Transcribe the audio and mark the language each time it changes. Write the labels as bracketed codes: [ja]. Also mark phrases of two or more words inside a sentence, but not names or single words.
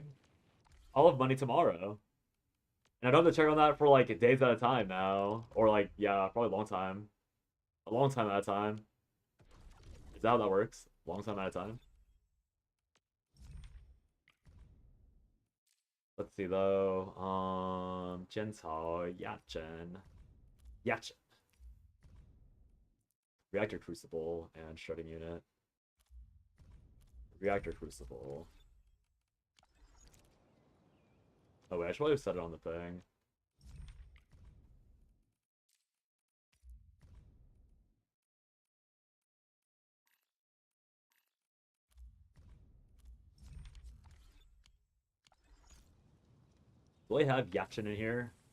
[en] I'll have money tomorrow. And I don't have to check on that for like days at a time now, or like yeah, probably a long time. A long time at a time. Is that how that works? Long time at a time. Let's see though. Jincao, Yachen. Yachen. Reactor Crucible and Shredding Unit. Reactor Crucible. Oh wait, I should probably have set it on the thing. Do I have Yachen in here?